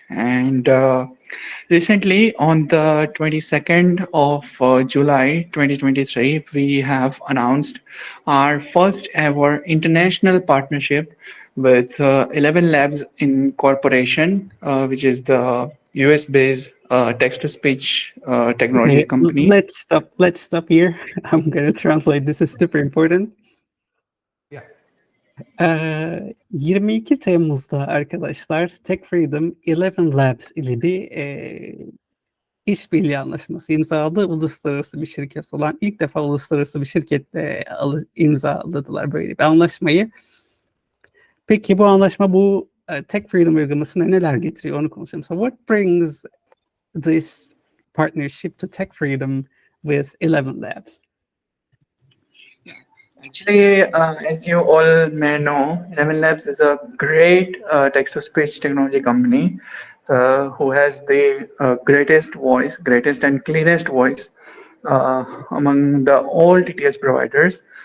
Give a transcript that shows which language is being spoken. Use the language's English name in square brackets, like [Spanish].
[English] And recently, on the 22nd of July 2023, we have announced our first ever international partnership with 11 Labs Incorporation, which is the US-based text-to-speech technology Okay, company. let's stop here. I'm gonna translate. This is super important. Yeah. [Turkish] 22 Temmuz'da arkadaşlar Tech Freedom 11 Labs ile bir işbirliği anlaşması imzaladı. Uluslararası bir şirket olan ilk defa uluslararası bir şirketle imzaladılar böyle bir anlaşmayı. Peki bu anlaşma bu Tech Freedom uygulamasına neler getiriyor onu konuşalım. [English] So what brings this partnership to Tech Freedom with 11 Labs? Actually, as you all may know, 11 Labs is a great text-to-speech technology company. who has the greatest voice, greatest and cleanest voice among the all TTS providers.